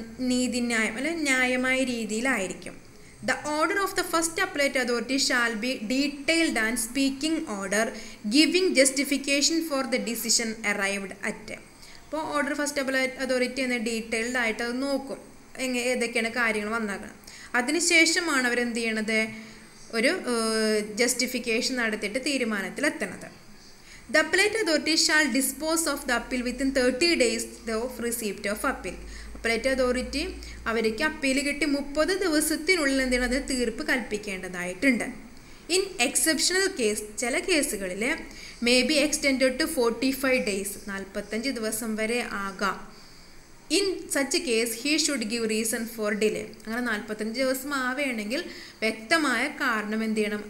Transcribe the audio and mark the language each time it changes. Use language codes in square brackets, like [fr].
[ml] നീതിന്യായം അല്ലെ ന്യായമായ രീതിയിലായിരിക്കും. [en] The order of the first appellate authority shall be detailed and speaking order giving justification for the decision arrived at. [ml] അപ്പോൾ order first appellate authority എന്ന detailed ആയിട്ട് അത് നോക്കും, ഏതൊക്കെയാണ് കാര്യങ്ങൾ വന്നേക്കണം. അതിനുശേഷമാണ് അവരെന്ത് ചെയ്യണത്? ഒരു ജസ്റ്റിഫിക്കേഷൻ നടത്തിയിട്ട് തീരുമാനത്തിലെത്തണത്. [en] The appellate authority shall dispose of the appeal within 30 days of receipt of appeal. [ml] Appellate authority അവർക്ക് അപ്പീൽ കിട്ടി 30 ദിവസത്തിനുള്ളിൽ എന്ത് ചെയ്യണം? അത് തീർപ്പ് കൽപ്പിക്കേണ്ടതായിട്ടുണ്ട്. [en] in exceptional case, [ml] ചില കേസുകളിൽ [en] may be extended to 45 days, [ml] 45 ദിവസം വരെ ആകാം. [en] In such case he should give reason for delay. [ml] അങ്ങനെ 45 ദിവസം ആവുകയാണെങ്കിൽ വ്യക്തമായ കാരണം എന്ത് ചെയ്യണം?